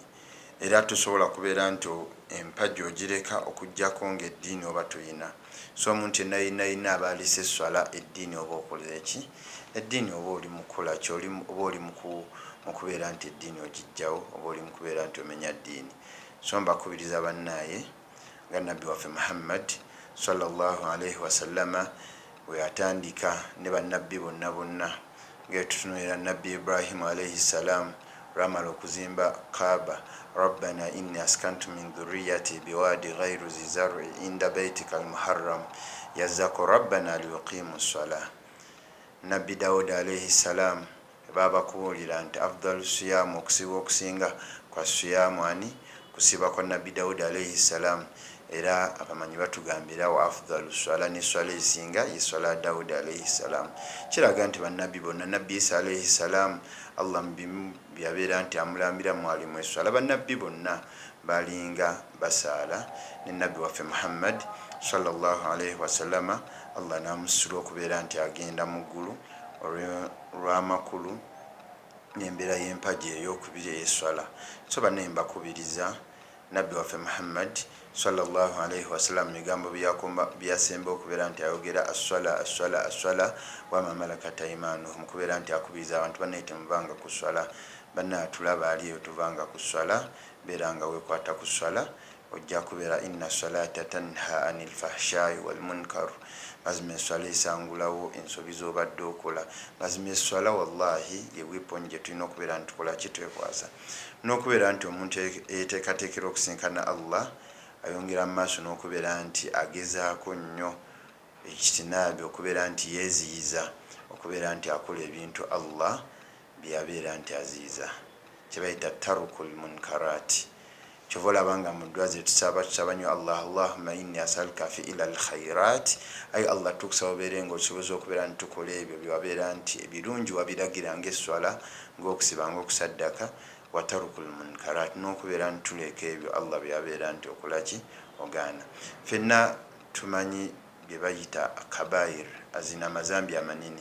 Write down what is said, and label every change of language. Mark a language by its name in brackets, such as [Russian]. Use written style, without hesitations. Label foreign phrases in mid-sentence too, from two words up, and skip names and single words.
[Ganda] Era tosobola kubeera nti empagi ogireka okuggyako ng'eddiini oba toyina. So omuntu yenayina aba alisa esswala, eddiini oba okolera eki? Eddiini oba oli mu kukola ki? Oba oli mu kubeera nti eddiini ogijjawo, oba oli mu kubeera nti omenya ddiini. So mbakubiriza bannaaye nga nabbi waffe Muhammad [Arabic] صلى الله عليه وسلم [Ganda] we yatandika ne bannabbi bonna bonna, ng'etutunulira nabbi Ibrahim [Arabic] عليه السلام [Ganda] lwamala okuzimba Kaaba, [Arabic] ربنا إني أسكنت من ذريتي بواد غير ذي زرع عند بيتك المحرم يزاكو ربنا ليقيموا الصلاة. [Ganda] Nabbi Dawud [Arabic] عليه السلام [Ganda] baba kuwulira nti [Arabic] أفضل الصيام, [Ganda] okusiba okusinga kwa siyamu ani? Kusiba kwa nabbi Dawud [Arabic] عليه السلام. [Ganda] Era abamanyi batugambira wa [Arabic] أفضل صلاة, [Ganda] ne swala esinga ye swala Dawud [Arabic] عليه السلام. [Ganda] Kiraga nti bannabbi bonna, nabbi Isa [Arabic] عليه السلام [Ganda] Allah mubimu byabeera nti amulambira mwalimu eswala, bannabbi bonna balinga basaala. Ne nabbi waffe Muhammad [Arabic] صلى الله عليه وسلم [Ganda] Allah namusula okubeera nti agenda mu ggulu olw'amakulu n'embeera y'empagi ey'okubiri ey'eswala. So bannaye mbakubiriza nabbi waffe Muhammad [Arabic] صلى الله عليه وسلم [Ganda] ebigambo byasemba okubeera nti ayogera [Arabic] الصلاة الصلاة الصلاة وما ملكت أيمانهم, [Ganda] kubeera nti akubiriza abantu bannaye temuvanga ku swala. Bannaye atulaba aliyo tuvanga ku swala, beera nga wekwata ku swala, ojja kubeera [Arabic] إن الصلاة تنهى عن الفحشاء والمنكر. [Ganda] Mazima eswala esangulawo ensobi z'obadde okola. Mazima eswala wallahi ye weapon gye tulina okubeera nti tukola ki, twekwasa. N'okubeera nti omuntu eyeteekateekera okusinkana Allah ayongera mu maaso n'okubeera nti agezaako nnyo ekitinaabi, okubeera nti yeeziyiza, okubeera nti akola ebintu Allah byabeera nti aziyiza, kye bayita [Arabic] ترك المنكرات. [Ganda] Kyova olabanga mu ddwa ze tusaba nnyo Allah, [Arabic] اللهم إني أسألك فعل الخيرات, [Ganda] ayi Allah tukusaba obeere ng'osoboza okubeera nti tukola ebyo byewabeera nti ebirungi wabiragira ng'esswala, ng'okusiba, ng'okusaddaka, [Arabic] وترك المنكرات, [Ganda] n'okubeera nti tuleka ebyo Allah byabeera nti okola ki, ogaana. Ffenna tumanyi bye bayita kabair, azina amazambi amanini.